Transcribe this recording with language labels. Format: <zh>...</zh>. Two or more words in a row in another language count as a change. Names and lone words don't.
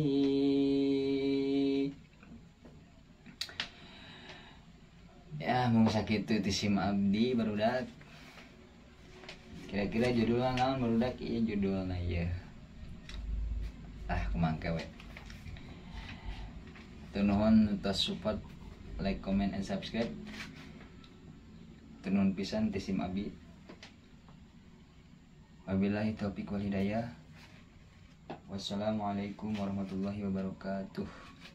<su>Ya mau sakitu ti sim abdi barudak. Kira-kira judulna naon barudak? Ieu judulna ieu. Kumangke we. Teu nuhun tos</su> <en>support, like, comment, and subscribe.</en> <su>Teu nuhun pisan ti sim abdi.</su> <ar>وبالله التوفيق والهداية. والسلام عليكم ورحمة الله وبركاته.</ar>